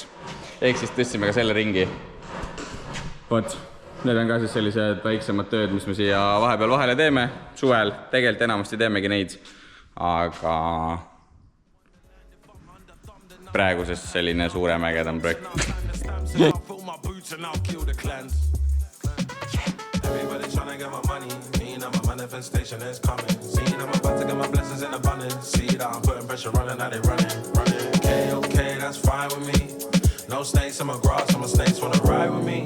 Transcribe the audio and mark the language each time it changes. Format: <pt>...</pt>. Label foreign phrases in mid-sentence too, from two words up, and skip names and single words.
<et>Ehk siis tõstsime ka selle ringi. Vot, need on ka siis sellised väiksemad tööd, mis me siia vahepeal vahele teeme. Suvel tegelikult enamasti teemegi neid, aga praeguses selline suurem ägedam projekt.</et> <en>Everybody trying to get my money, me and my manifestation is coming. See, I'm about to get my blessings in abundance. See that I'm putting pressure on and now they running. Okay, that's fine with me. No snakes in my grass, some snakes wanna ride with me.</en>